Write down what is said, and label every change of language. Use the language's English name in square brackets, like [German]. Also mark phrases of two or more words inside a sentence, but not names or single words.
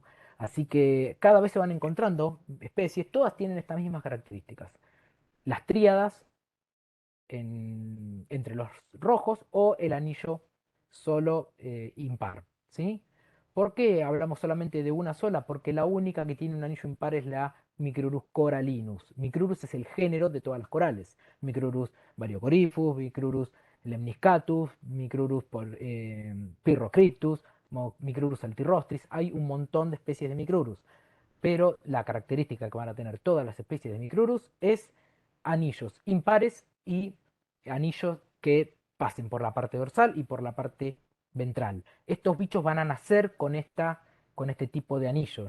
[Spanish] Así que cada vez se van encontrando especies, todas tienen estas mismas características. Las tríadas entre los rojos o el anillo solo impar. ¿Sí? ¿Por qué hablamos solamente de una sola? Porque la única que tiene un anillo impar es la Micrurus corallinus. Micrurus es el género de todas las corales. Micrurus variocorifus, Micrurus lemniscatus, Micrurus pyrrhocryptus, Micrurus altirostris. Hay un montón de especies de Micrurus, pero la característica que van a tener todas las especies de Micrurus es anillos impares y anillos que pasen por la parte dorsal y por la parte ventral. Estos bichos van a nacer con este tipo de anillos.